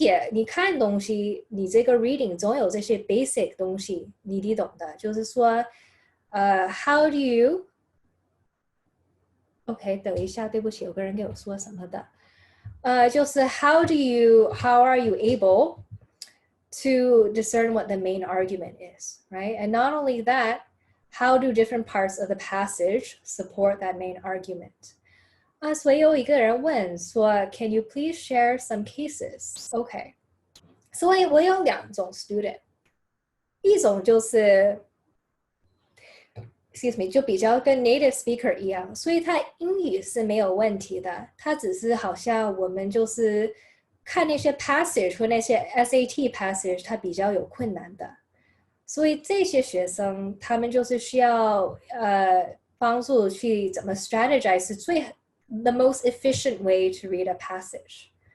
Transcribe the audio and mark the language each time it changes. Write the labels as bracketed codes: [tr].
[zh] 你看东西，你这个 reading 总有这些 basic 东西，你懂的，就是说how do you OK 等一下，对不起，有个人给我说什么的，就是 [en] how are you able to discern what the main argument is, right? And not only that, how do different parts of the passage support that main argument? [zh] 所以有一个人问说 [en] Can you please share some cases? OK. [zh] 所以我有2种 student. 一种就是excuse me, 就比较跟 native speaker 一样，所以他英语是没有问题的，他只是好像我们就是看那些 passage 或那些 SAT passage 他比较有困难的，所以这些学生他们就是需要帮助去怎么 strategize 是 [en] the most efficient way to read a passage.